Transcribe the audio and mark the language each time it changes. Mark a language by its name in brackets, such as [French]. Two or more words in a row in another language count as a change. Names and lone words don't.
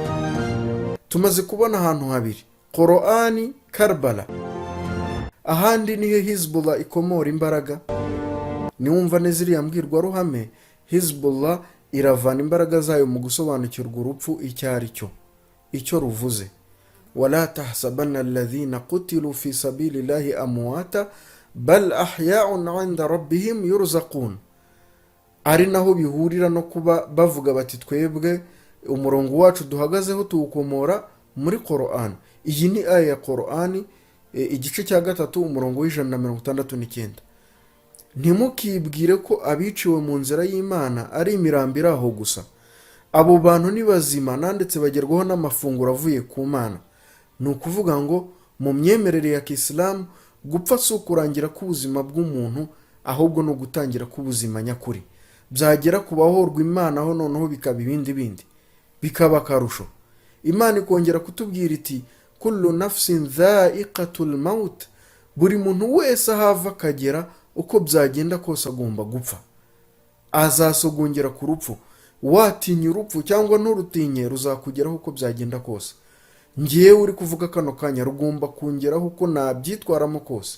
[Kinyarwanda] Tumaze kubona ahantu habiri, Qur'ani, Karbala. Ahandi nihe Hizbullah ikomora imbaraga. Niwumva neziriya mbwirwaruhame, Hizbullah iravana imbaraga zayo mu gusobanukirwa urupfu icyo ruvuze. [Arabic] ولا تحسبن الذين قتلوا في سبيل الله أمواتا بل أحياء عند ربهم يرزقون. [Kinyarwanda] Ari naho bihurira no kuba bavuga bati twebwe umurongo wacu duhagazeho tuwukomora muri Qur'an. Iyi ni aya ya Qur'ani igice cya 3 umurongo w'169. Ntimukibwire ko abiciwe mu nzira y'Imana ari imirambira aho gusa. Abo bantu ni bazima nandetse bagerwaho n'amafunguro avuye ku Mana. Ni ukuvuga ngo mu myemerere ya Kisilamu gupfa si ukurangira k'ubuzima bw'umuntu, ahubwo no gutangira k'ubuzima nyakuri. Byagera kubahorwa Imana aho noneho bikaba ibindi bikaba akarusho. Imana ikongera kutubwira iti [Arabic] كل نفس ذائقة الموت, [Kinyarwanda] buri muntu wese ahava akagera uko byagenda kose agomba gupfa, azasogongera ku rupfu. Watinya urupfu cyangwa nturutinye ruzakugeraho uko byagenda kose. Ngiye uri kuvuga kano kanya rugomba kungeraho uko nabyitwaramo kose.